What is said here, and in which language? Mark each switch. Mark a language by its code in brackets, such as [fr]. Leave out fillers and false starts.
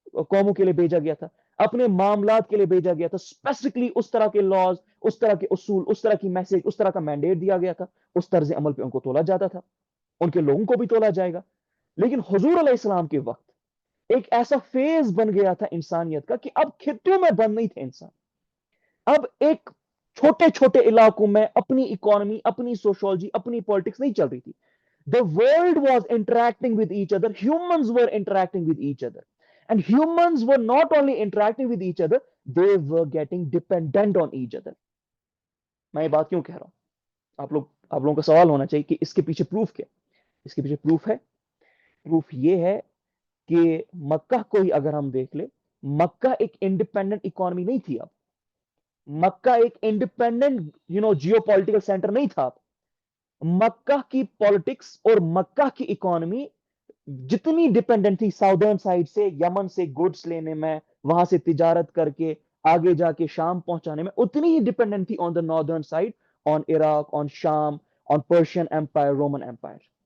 [ur] قوموں کے لیے بھیجا گیا تھا، اپنے معاملات کے لیے بھیجا گیا تھا، اسپیسیفکلی اس طرح کے لاز، اس طرح کے اصول، اس طرح کی میسج، اس طرح کا مینڈیٹ دیا گیا تھا، اس طرز عمل پہ ان کو تولا جاتا تھا، ان کے لوگوں کو بھی تولا جائے گا۔ لیکن حضور علیہ السلام کے وقت ایک ایسا فیز بن گیا تھا انسانیت کا کہ اب خطوں میں بند نہیں تھے انسان، اب ایک چھوٹے چھوٹے علاقوں میں اپنی اکانومی، اپنی سوشولوجی، اپنی پالیٹکس نہیں چل رہی تھی۔ [en] The world was interacting with each other. Humans were interacting with each other. And humans were not only interacting with each other, they were getting dependent on each other. [ur] میں یہ بات کیوں کہہ رہا ہوں؟ آپ لوگوں کا سوال ہونا چاہیے کہ اس کے پیچھے پروف کیا؟ اس کے پیچھے پروف ہے، پروف یہ ہے کہ مکہ کو ہی اگر ہم دیکھ لیں، مکہ ایک انڈیپینڈنٹ اکانومی نہیں تھی اب، مکہ ایک انڈیپینڈنٹ جیو پولیٹیکل سینٹر نہیں تھا اب۔ مکہ کی پالیٹکس اور مکہ کی اکانومی جتنی ڈیپینڈنٹ تھی ساؤدرن سائڈ سے، یمن سے گڈس لینے میں، وہاں سے تجارت کر کے آگے جا کے شام پہنچانے میں، اتنی ہی ڈیپینڈنٹ تھی [en] on the northern side, [ur] آن عراق، آن شام، آن پرشین امپائر، رومن امپائر۔